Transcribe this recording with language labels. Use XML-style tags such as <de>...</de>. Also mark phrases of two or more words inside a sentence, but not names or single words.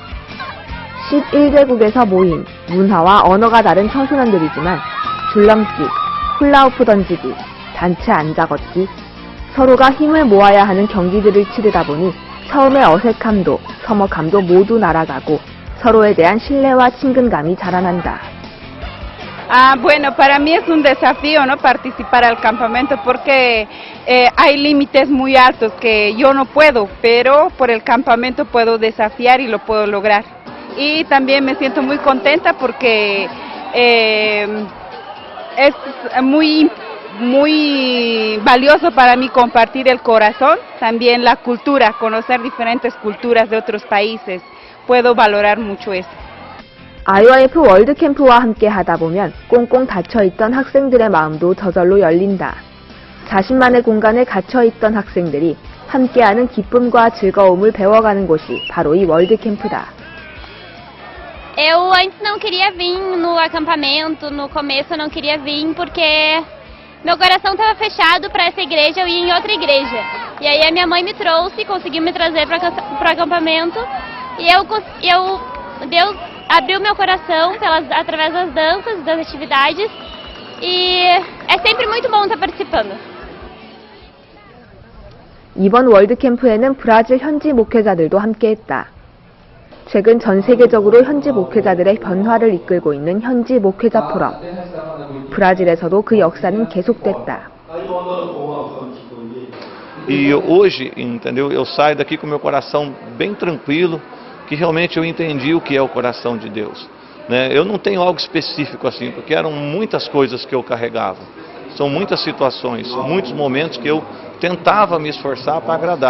<ko>11개국에서 모인 문화와 언어가 다른 청소년들이지만 줄넘기, 훌라후프 던지기, 단체 앉아 걷기, 서로가 힘을 모아야 하는 경기들을 치르다 보니 처음의 어색함도 서먹함도 모두 날아가고 서로에 대한 신뢰와 친근감이 자라난다.</ko> <es>Bueno, para mí es un desafío, ¿no? Participar al campamento porque hay límites muy altos que yo no puedo, pero por el campamento puedo desafiar y lo puedo lograr. Y también me siento muy contenta porque es muy valioso para mí compartir el corazón, también la cultura, conocer diferentes culturas de otros países. puedo valorar mucho eso.</es> <ko>IYF 월드캠프와 함께 하다 보면 꽁꽁 닫혀있던 학생들의 마음도 저절로 열린다. 자신만의 공간에 갇혀있던 학생들이 함께하는 기쁨과 즐거움을 배워가는 곳이 바로 이 월드캠프다.</ko> <pt>Eu antes não queria vir no acampamento, no começo eu não queria vir porque meu coração estava fechado para essa igreja, eu ia em outra igreja. E aí a minha mãe me trouxe, conseguiu me trazer para o acampamento e Deus abriu meu coração através das danças, das atividades e é sempre muito bom estar participando.</pt> <ko>이번 월드캠프에는 브라질 현지 목회자들도 함께했다. 최근 전 세계적으로 현지 목회자들의 변화를 이끌고 있는 현지 목회자 포럼. 브라질에서도 그 역사는 계속됐다.</ko> <pt>E hoje, entendeu? Eu saio daqui com meu coração bem tranquilo, que realmente eu entendi o que é o coração de Deus. Né? Eu não tenho algo específico assim, porque eram muitas coisas que eu carregava. São muitas situações, muitos momentos que eu tentava me esforçar para agradar.</pt>